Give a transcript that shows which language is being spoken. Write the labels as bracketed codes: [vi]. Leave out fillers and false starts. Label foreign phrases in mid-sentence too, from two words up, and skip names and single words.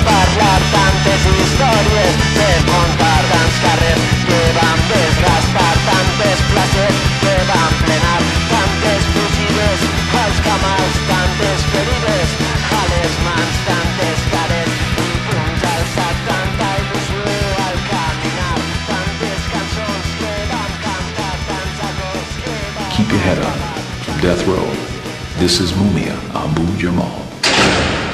[ca] parlar, tantes històries per contar, tants carrers que vam desgastar, tantes places que vam plenar, tantes fugides als camals, tantes ferides a les mans, tantes cares i punys alçats, tanta il·lusió al caminar, tantes cançons que vam cantar, tants acords que vam... [en] Keep your head up. From Death Row, this is Mumia Abu Jamal.